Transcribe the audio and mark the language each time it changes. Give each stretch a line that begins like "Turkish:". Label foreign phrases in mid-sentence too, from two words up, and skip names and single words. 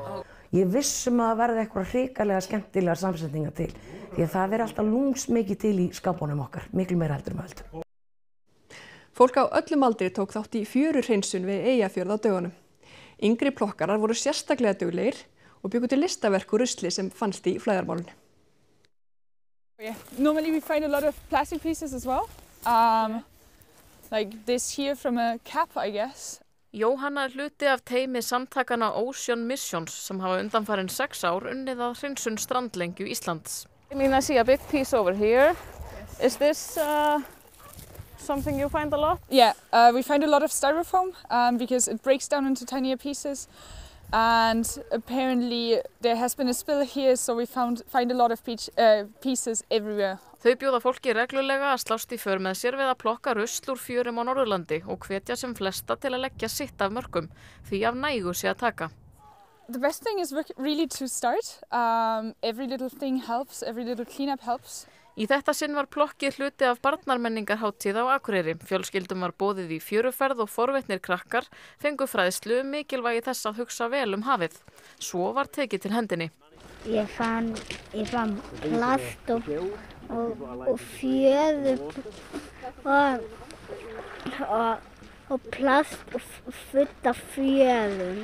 Icelandic: Ég vissum að það verði eitthvað hrikalega skemmtilegar samsetningar til, því að það alltaf lúmsmikið til í skápunum okkar, miklu meira heldur með höldum. Fólk á öllum aldri tók þátt í fjöruhreinsun við Eyjafjörð á dögunum. Yngri plokkarar voru sérstaklega duglegir og bjuggu til listaverk úr rusli sem fannst í flæðarmálinu.
English: Yeah. Normally we find a lot of plastic pieces as well, like this here from a cap, I guess.
Icelandic: Jóhanna er hluti af teymi samtakana Ocean Missions sem hafa undanfarin 6 ár unnið að hreinsun strandlengju Íslands.
English: I mean, I see a big piece over here. Is this something you find a lot? Yeah, we find a lot of styrofoam because it breaks down into tinier pieces. And apparently there has been a spill here, so we find a lot of pieces everywhere.
Icelandic: Þau bjóða fólki reglulega að slást í för með sér við að plokka rusl úr fjörum á Norðurlandi og hvetja sem flesta til að leggja sitt af mörkum, því af nægu sé að taka.
English: The best thing is really to start. Every little thing helps, every little cleanup helps.
Icelandic: Í þetta sinn var plokkið hluti af barnarmenningarhátíð á Akureyri. Fjölskyldum var boðið í fjöruferð og forvitnir krakkar fengu fræðslu mikilvægi þess að hugsa vel hafið. Svo var tekið til hendinni. Ég fann plast og fjöður og plast og fullt af fjöðum.